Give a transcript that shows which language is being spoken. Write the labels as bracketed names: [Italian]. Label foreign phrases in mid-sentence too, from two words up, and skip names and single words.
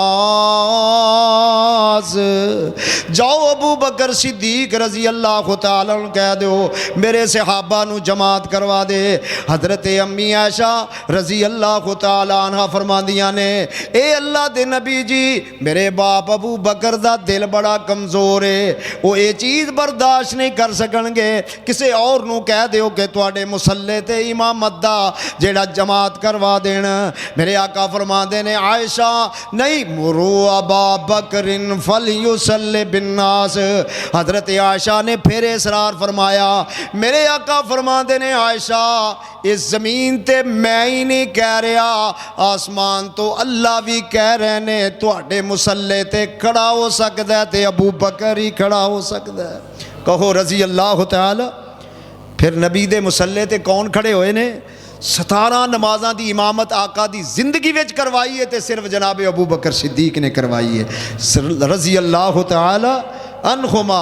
[Punjabi] جاؤ ابو بکر صدیق [Arabic] رضی اللہ تعالیٰ [Punjabi] کہہ دو میرے صحابہ نو جماعت کروا دے حضرت امی عائشہ [Arabic] رضی اللہ تعالیٰ عنہ [Punjabi] فرما دیا نے اے اللہ دے نبی جی میرے باپ ابو بکر دا دل بڑا کمزور ہے، وہ یہ چیز برداشت نہیں کر سکن گے کسی اور نو کہہ دیو کہ تواڈے مصلے تے امامت دا جیڑا جماعت کروا دین۔ میرے آقا فرماندے نے عائشہ نہیں، [Arabic] مرو ابا بکر فلیصلی بالناس۔ [Punjabi] حضرت عائشہ نے پھر اصرار فرمایا، میرے آقا فرماندے نے عائشہ اس زمین تے میں ہی نہیں کہہ رہا، آسمان تو اللہ بھی کہہ رہے نے تواڈے مصلے تے کھڑا ہو سکدا ہے تے ابو بکر ہی کھڑا ہو سکدا ہے۔ [Arabic] کہو رضی اللہ تعالی۔ [Punjabi] پھر نبی دے مصلے تے کون کھڑے ہوئے نے؟ 17 نمازاں دی امامت آقا دی زندگی وچ کروائی ہے تے صرف جناب ابو بکر صدیق نے کروائی ہے [Arabic] رضی اللہ تعالی عنہما۔